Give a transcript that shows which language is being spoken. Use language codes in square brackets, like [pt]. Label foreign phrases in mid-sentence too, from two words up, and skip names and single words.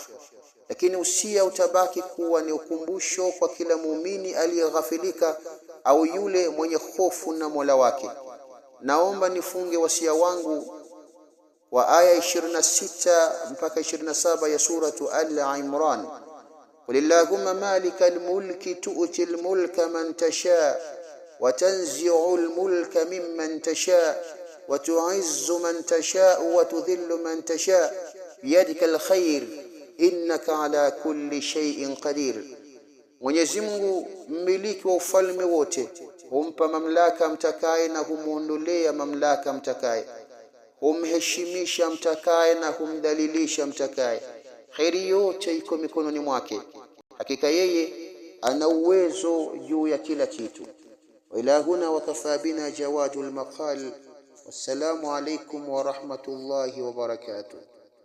[sw] Lakini usia utabaki kuwa ni ukumbusho kwa kila muumini aliyeghafilika au yule mwenye hofu na Mola wake. Naomba nifunge wasia wangu wa aya 26 mpaka 27 ya suratu Al-Imran. [ar] قل اللهم مالك الملك تؤتي الملك من تشاء وتنزع الملك ممن تشاء وتعز من تشاء وتذل من تشاء بيدك الخير إنك على كل شيء قدير. [sw] Mwenyezi Mungu mmiliki wa ufalme wote humpa mamlaka mtakaye na humuondolea mamlaka mtakaye, humheshimisha mtakaye na humdhalilisha mtakaye. Khairi yote iko mikononi mwake. Hakika yeye ana uwezo juu ya kila kitu. [ar] وإلهنا وكفى بنا جواد المقال. والسلام عليكم ورحمة الله وبركاته.